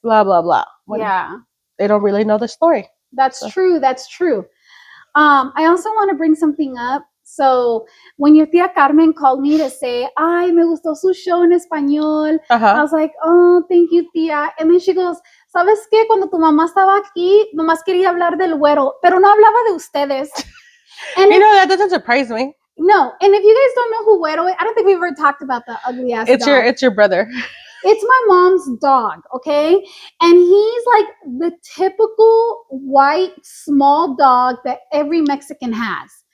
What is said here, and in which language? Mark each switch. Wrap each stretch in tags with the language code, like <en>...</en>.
<en>Blah, blah, blah. Yeah. They don't really know the story. That's true. I also want to bring something up. So when your tía Carmen called me to say,</en> <es>"Ay, me gustó su show en español,"</es> <en>I was like, "Oh, thank you, tía." And then she goes,</en> <es>"¿Sabes qué? Cuando tu mamá estaba aquí, nomás quería hablar del güero, pero no hablaba de ustedes."</es> <en>And that doesn't surprise me. No, and if you guys don't know who Güero is, I don't think we've ever talked about the ugly ass dog. It's your brother. It's my mom's dog, okay? And he's like the typical white small dog that every Mexican has.</en>